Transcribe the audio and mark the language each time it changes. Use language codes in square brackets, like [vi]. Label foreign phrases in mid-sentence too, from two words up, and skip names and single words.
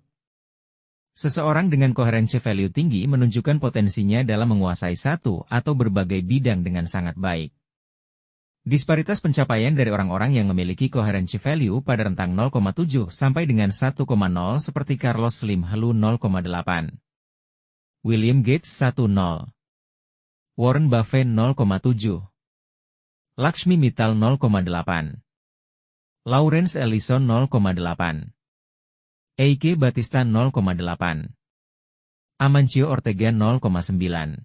[id] Seseorang dengan [en] coherence value [id] tinggi menunjukkan potensinya dalam menguasai satu atau berbagai bidang dengan sangat baik. Disparitas pencapaian dari orang-orang yang memiliki [en] coherence value [id] pada rentang 0,7 sampai dengan 1,0 seperti Carlos Slim Helu 0,8. William Gates 1,0. Warren Buffett 0,7. Lakshmi Mittal 0,8. Lawrence Ellison 0,8. Eike Batista 0,8. Amancio Ortega 0,9.